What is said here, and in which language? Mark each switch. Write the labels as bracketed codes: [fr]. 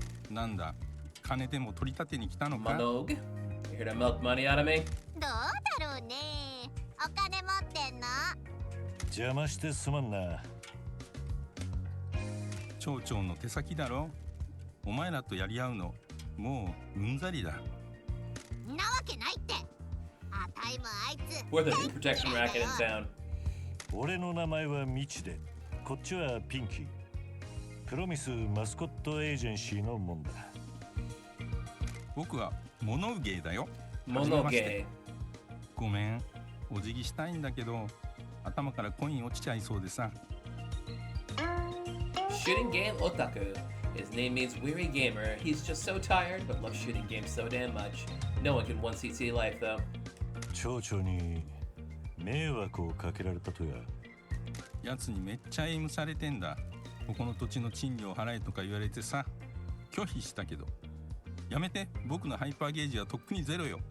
[ja] なんだ、金でも取り立てに来たのか？ [en] Monog, you here to milk money out of me? [ja] どうだろうね。お金持ってんの？邪魔してすまんな。町長の手先だろ。お前らとやり合うの、もううんざりだ。なわけないって。あたいもあいつ。 [en] We're the new protection racket in town. [ja] 俺の名前はミチで、こっちはピンキー。プロミスマスコットエージェンシーのもんだ。僕はモノウゲーだよ。 [en] Monoge. [ja] ごめん、お辞儀したいんだけど、頭からコイン落ちちゃいそうでさ。 [en] Shooting game otaku. His name means weary gamer. He's just so tired, but loves shooting games so damn much. No one can 1cc life though. [ja] 町長に迷惑をかけられたとや。やつにめっちゃエイムされてんだ。ここの土地の賃料払えとか言われてさ、拒否したけど。やめて、僕のハイパーゲージはとっくにゼロよ。